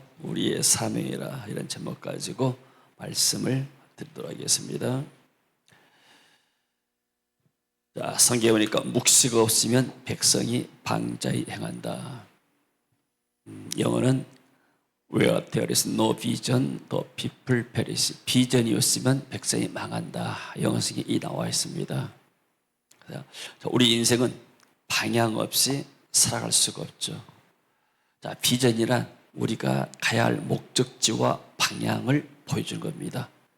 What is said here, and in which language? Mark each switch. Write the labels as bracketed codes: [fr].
[ko] 우리의 사명이라 이런 제목 가지고 말씀을 드리도록 하겠습니다. 자, 성경에 보니까 묵시가 없으면 백성이 방자히 행한다. 영어는 [en] Where there is no vision, the people perish. [ko] 비전이 없으면 백성이 망한다. 영어 성경에 이 나와 있습니다. 우리 인생은 방향 없이 살아갈 수가 없죠. 자, 비전이란 우리가 가야 할 목적지와 방향을 보여주는 겁니다.